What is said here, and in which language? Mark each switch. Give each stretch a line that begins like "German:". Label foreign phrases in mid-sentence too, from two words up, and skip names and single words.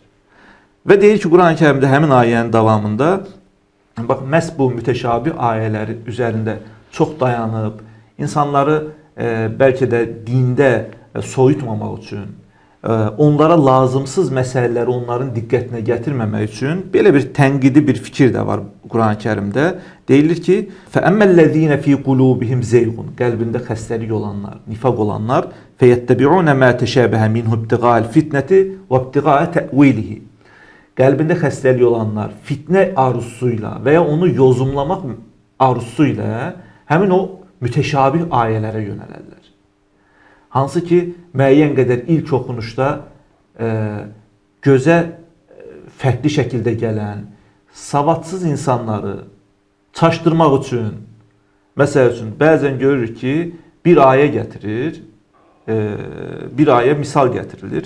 Azerbaijani: Və deyir ki, Quran-Kərimdə həmin ayənin davamında, bax, məhz bu mütəşabih ayələri üzərində çox dayanıb, insanları bəlkə də dində soyutmamaq üçün, onlara lazımsız məsələləri onların diqqətinə gətirməmək üçün belə bir tənqidi bir fikir də var Quran-Kərimdə. Deyilir ki,
Arabic: فَأَمَّا فِي قُلُوبِهِمْ زَيْغٌ
Azerbaijani: qəlbində xəstəlik olanlar, nifaq olanlar
Arabic: فَيَتَّبِعُونَ مَا تَشَابَهَ مِنْهُ ابْتِغَاءَ الْفِتْنَةِ وَابْتِغَاءَ تَأْوِيلِهِ
Azerbaijani: qəlbində xəstəlik olanlar fitnə arzusuyla və ya onu yozumlamaq arzusuyla həmin o mütəşabih ayələrə yönələrlər. Hansı ki, müəyyən qədər ilk oxunuşda gözə fərqli şəkildə gələn, savadsız insanları çaşdırmaq üçün, məsəl üçün, bəzən görürük ki, bir ayə gətirir, bir ayə misal gətirilir.